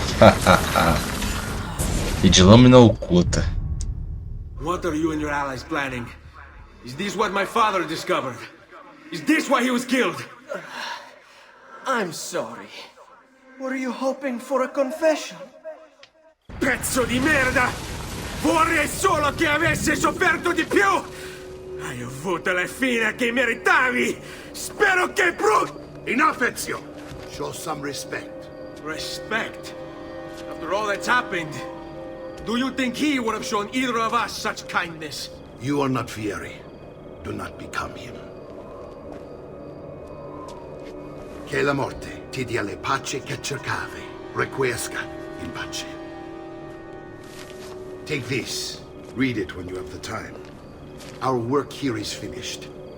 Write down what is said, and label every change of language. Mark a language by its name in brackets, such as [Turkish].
[Portuguese] E de lâmina oculta. [English] What are you and your allies planning? Is this what my father discovered? Is this why he was killed? I'm sorry. Were you hoping for a confession? [Italian] Pezzo di merda! Vorrei solo che avessi sofferto di più! Hai avuto la fine che meritavi! Spero che [English] Enough, Ezio! Show some respect. Respect? After all that's happened, do you think he would have shown either of us such kindness? You are not Vieri. Do not become him. [Italian] Che la morte ti dia le pace che cercavi. [Latin] Requiescat in pace. [English] Take this. Read it when you have the time. Our work here is finished.